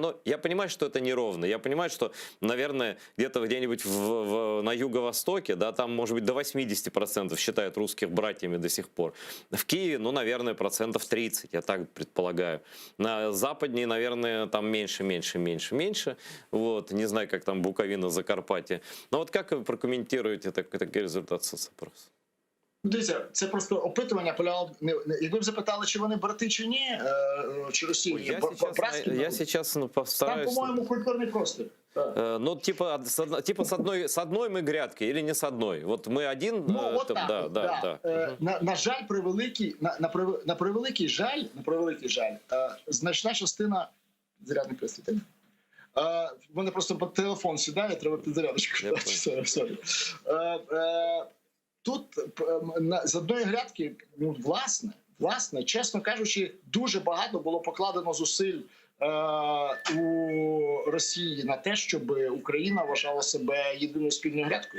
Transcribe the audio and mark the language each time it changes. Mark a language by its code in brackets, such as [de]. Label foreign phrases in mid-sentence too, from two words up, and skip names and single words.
[ru] Но я понимаю, что это неровно. Я понимаю, что, наверное, где-нибудь на юго-востоке, да, там, может быть, до 80% считают русских братьями до сих пор. В Киеве, ну, наверное, 30%, я так предполагаю. На западнее, наверное, там меньше. Вот. Не знаю, как там Буковина, Закарпаття. [uk] Но от як ви прокоментуєте такий результат соцопросу? Дивіться, це просто опитування полягало. Якби б запитали, чи вони брати чи ні, чи Росії, [ru] я сейчас постараюсь. [uk] Там, по-моєму, культурний простір. Ну, [ru] типа с одной мы грядки или не с одной? Вот мы один... [uk] Ну, от так, да. На жаль, на превеликий жаль, значна частина зарядних пристроїв. В мене просто телефон сідає, треба підзарядочку. Тут з одної грядки, ну, власне, чесно кажучи, дуже багато було покладено зусиль у Росії на те, щоб Україна вважала себе єдиною спільною грядкою.